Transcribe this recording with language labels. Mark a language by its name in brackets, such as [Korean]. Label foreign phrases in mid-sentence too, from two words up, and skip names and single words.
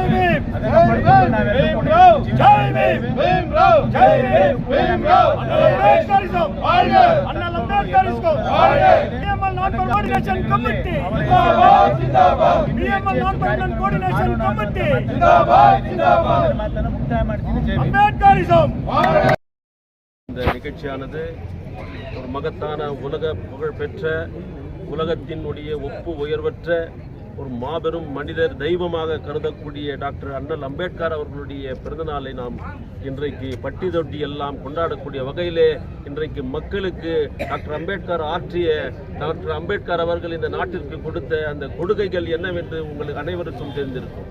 [Kannada] ಅದನ್ನು ಪಡೆದುಕೊಂಡು ನಾವೆಲ್ಲರೂ ಕೂಡ ಮಾತನ್ನು ಮುಕ್ತಾಯ ಮಾಡ್ತೀನಿ. ಜೈ ಭೀಮ್. [Tamil] இந்த நிகழ்ச்சியானது ஒரு மகத்தான உலக புகழ்பெற்ற உலகத்தினுடைய ஒப்பு உயர்வற்ற ஒரு மாபெரும் மனிதர் தெய்வமாக கருதக்கூடிய டாக்டர் அண்ணல் அம்பேத்கர் அவர்களுடைய பிறந்தநாளை நாம் இன்றைக்கு பட்டி தொட்டி எல்லாம் கொண்டாடக்கூடிய வகையிலே இன்றைக்கு மக்களுக்கு டாக்டர் அம்பேத்கர் அவர்கள் இந்த நாட்டிற்கு கொடுத்த அந்த கொடுக்கைகள் என்னவென்று உங்களுக்கு அனைவருக்கும் தெரிந்திருக்கும்.